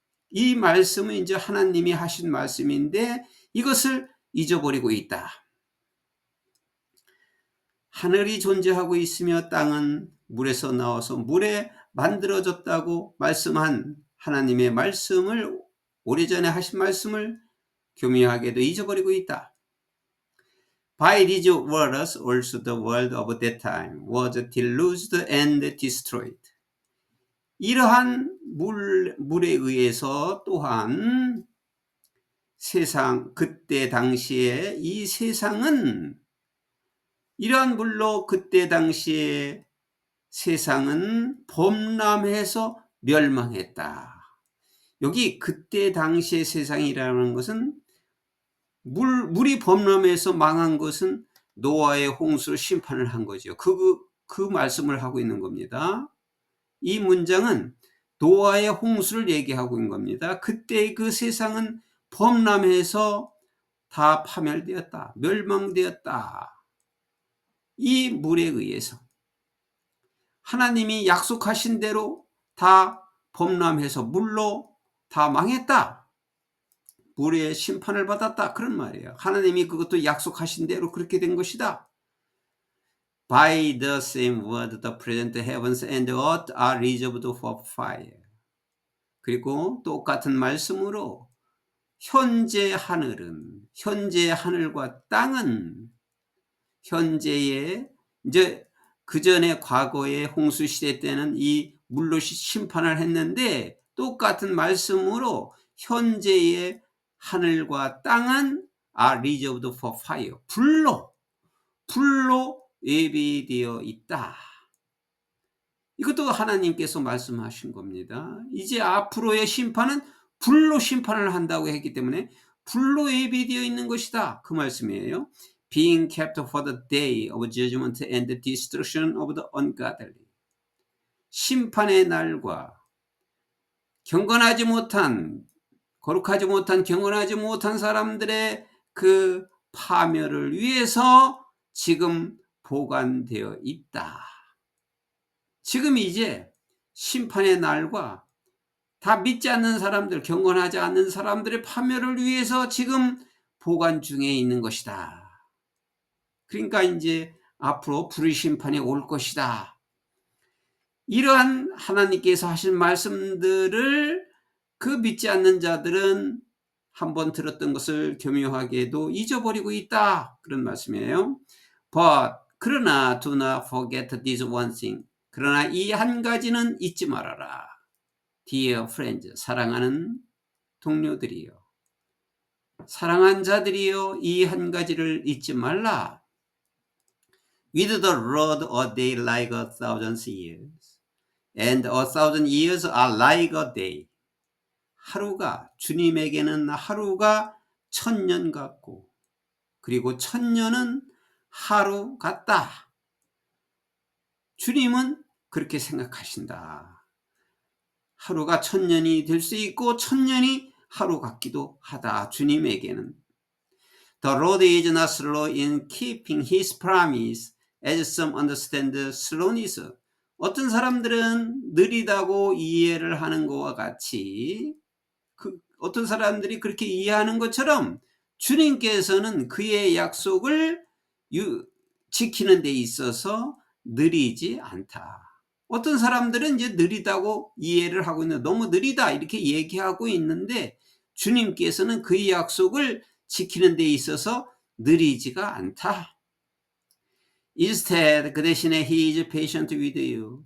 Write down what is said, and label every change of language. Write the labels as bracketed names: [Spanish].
[Korean] 이 말씀은 이제 하나님이 하신 말씀인데 이것을 잊어버리고 있다. 하늘이 존재하고 있으며 땅은 물에서 나와서 물에 만들어졌다고 말씀한 하나님의 말씀을, 오래전에 하신 말씀을 교묘하게도 잊어버리고 있다. [English] By these words also the world of that time was deluged and destroyed. [Korean] 이러한 물에 의해서 또한 세상, 그때 당시에 이 세상은, 이러한 물로 그때 당시에 세상은 범람해서 멸망했다. 여기 그때 당시의 세상이라는 것은 물이 범람해서 망한 것은 노아의 홍수로 심판을 한 거죠. 그 말씀을 하고 있는 겁니다. 이 문장은 노아의 홍수를 얘기하고 있는 겁니다. 그때 그 세상은 범람해서 다 파멸되었다. 멸망되었다. 이 물에 의해서 하나님이 약속하신 대로 다 범람해서 물로 다 망했다. 물의 심판을 받았다. 그런 말이에요. 하나님이 그것도 약속하신 대로 그렇게 된 것이다. [English] By the same word, the present heavens and earth are reserved for fire. [Korean] 그리고 똑같은 말씀으로 현재 하늘은, 현재 하늘과 땅은, 현재의, 이제 그 전에 과거의 홍수 시대 때는 이 물로 심판을 했는데 똑같은 말씀으로 현재의 하늘과 땅은 [English] are reserved for fire. [Korean] 불로 예비되어 있다. 이것도 하나님께서 말씀하신 겁니다. 이제 앞으로의 심판은 불로 심판을 한다고 했기 때문에 불로 예비되어 있는 것이다. 그 말씀이에요. [English] Being kept for the day of judgment and the destruction of the ungodly. [Korean] 심판의 날과 경건하지 못한, 거룩하지 못한, 경건하지 못한 사람들의 그 파멸을 위해서 지금 보관되어 있다. 지금 이제 심판의 날과 다 믿지 않는 사람들, 경건하지 않는 사람들의 파멸을 위해서 지금 보관 중에 있는 것이다. 그러니까 이제 앞으로 불의 심판이 올 것이다. 이러한 하나님께서 하신 말씀들을 그 믿지 않는 자들은 한번 들었던 것을 교묘하게도 잊어버리고 있다. 그런 말씀이에요. [English] But [Korean] 그러나 [English] do not forget this one thing. [Korean] 그러나 이 한 가지는 잊지 말아라. [English] Dear friends, [Korean] 사랑하는 동료들이여, 사랑한 자들이여, 이 한 가지를 잊지 말라. [English] With the Lord a day like 1,000 years, and 1,000 years are like a day. [Korean] 하루가, 주님에게는 하루가 1000년 같고, 그리고 1000년은 하루 같다. 주님은 그렇게 생각하신다. 하루가 1000년이 될 수 있고 1000년이 하루 같기도 하다. 주님에게는. [English] The Lord is not slow in keeping his promise, as some understand slowness. [Korean] 어떤 사람들은 느리다고 이해를 하는 것과 같이, 어떤 사람들이 그렇게 이해하는 것처럼 주님께서는 그의 약속을 지키는 데 있어서 느리지 않다. 어떤 사람들은 이제 느리다고 이해를 하고 있는, 너무 느리다 이렇게 얘기하고 있는데 주님께서는 그의 약속을 지키는 데 있어서 느리지가 않다. [English] Instead, [Korean] 그 대신에 [English] he is patient with you.